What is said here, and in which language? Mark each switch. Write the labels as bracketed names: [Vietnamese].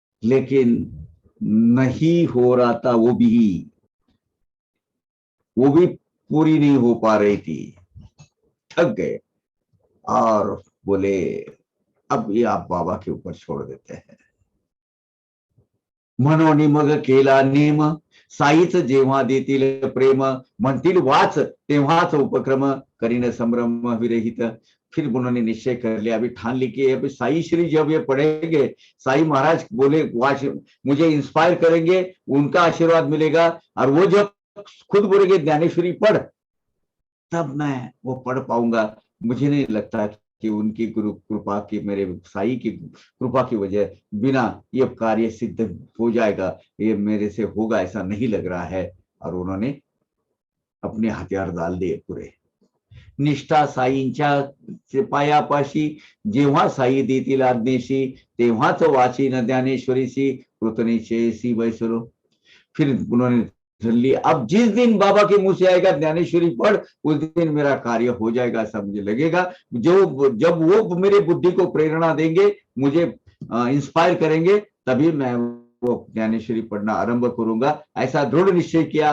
[Hindi] लेकिन नहीं हो रहा था वो भी पूरी नहीं हो पा रही थी, थक गए और बोले अब ये आप बाबा के ऊपर छोड़ देते हैं। [Marathi] मनोनिमग केला नेम, साईच जेव्हा देतील प्रेम, म्हणतील वाच तेव्हाच उपक्रम, करीन संभ्रम विरहित। [Hindi] फिर उन्होंने निश्चय कर लिया, अभी ठान ली कि अभी साई श्री जब ये पढ़ेंगे, साई महाराज बोले वाच, मुझे इंस्पायर करेंगे, उनका आशीर्वाद मिलेगा, और वो जब खुद बोलेंगे ज्ञानेश्वरी पढ़, तब मैं वो पढ़ पाऊंगा। मुझे नहीं लगता कि उनकी गुरु कृपा की, मेरे साई की कृपा की वजह बिना ये कार्य सिद्ध हो जाएगा, ये मेरे से होगा ऐसा नहीं लग रहा है। और उन्होंने अपने हथियार डाल दिए पूरे। [Marathi] निष्ठा साईंच्या पायापाशी, जेव्हा साई देतील आज्ञेशी, तेव्हाच वाचीन ज्ञानेश्वरीशी, कृतनिश्चयसी वैसरो। [Hindi] फिर उन्होंने धर ली, अब जिस दिन बाबा के मुंह से आएगा ज्ञानेश्वरी पढ़, उस दिन मेरा कार्य हो जाएगा, ऐसा मुझे लगेगा। जो जब वो मेरे बुद्धि को प्रेरणा देंगे, मुझे इंस्पायर करेंगे, तभी मैं वो ज्ञानेश्वरी पढ़ना आरंभ करूंगा, ऐसा दृढ़ निश्चय किया।